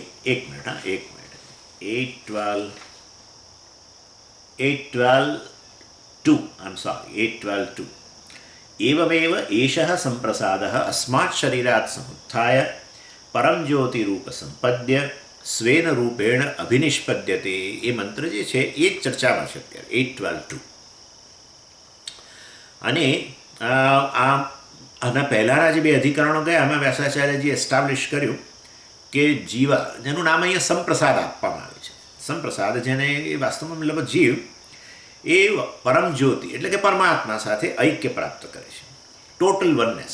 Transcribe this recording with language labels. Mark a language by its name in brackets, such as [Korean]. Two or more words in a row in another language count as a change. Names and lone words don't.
[Gujarati] એક મિનિટ [Sanskrit] 8:12:2 एवमेव एषः सम्प्रसादः अस्मात् शरीरात् समुत्थाय परम ज्योतिरूप संपद्य स्वेन रूपेण अभिनिष्पद्यते. [Gujarati] એ મંત્ર જે છે એ જ ચર્ચામાં છે અત્યારે 8:12:2. અને આના પહેલાંના જે 2 અધિકરણો ગયા એમાં વ્યાસાચાર્યજી એસ્ટાબ્લિશ કર્યું કે જીવા, જેનું નામ અહીંયા સંપ્રસાદ આપવામાં આવે છે. સંપ્રસાદ જેને એ વાસ્તવમાં મતલબ જીવ એ પરમ જ્યોતિ એટલે કે પરમાત્મા સાથે ઐક્ય પ્રાપ્ત કરે છે, [English] total oneness.